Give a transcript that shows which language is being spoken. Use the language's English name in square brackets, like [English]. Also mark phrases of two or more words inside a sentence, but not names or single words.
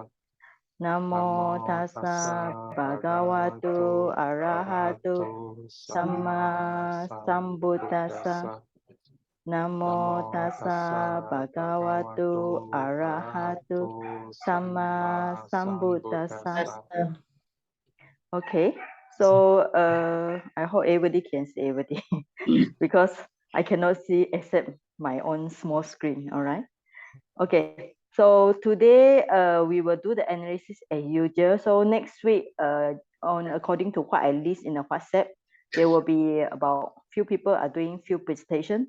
[Pali] Namo tassa bhagavato arahato samma sambuddhassa. Namo tassa bhagavato arahato samma sambuddhassa. [English] Okay, so I hope everybody can see everything because I cannot see except my own small screen. All right. Okay. So today we will do the analysis as usual. So next week on according to what I list in the WhatsApp, there will be about few people are doing few presentation.